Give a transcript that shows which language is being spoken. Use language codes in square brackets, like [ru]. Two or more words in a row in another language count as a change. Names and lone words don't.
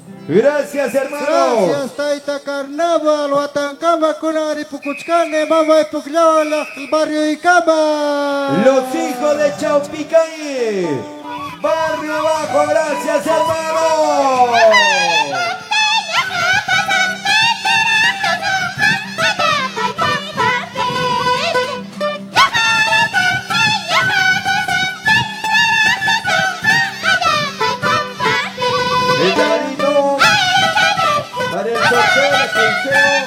[es] Gracias, hermano. Gracias, Taita Carnaval, Huatancama, Kunari, Pucuchcane, Mama y Puclala, el barrio Icama. Los hijos de Chaupicaí. Barrio Abajo, gracias, hermano. El llamadito para el sorteo de pulseo.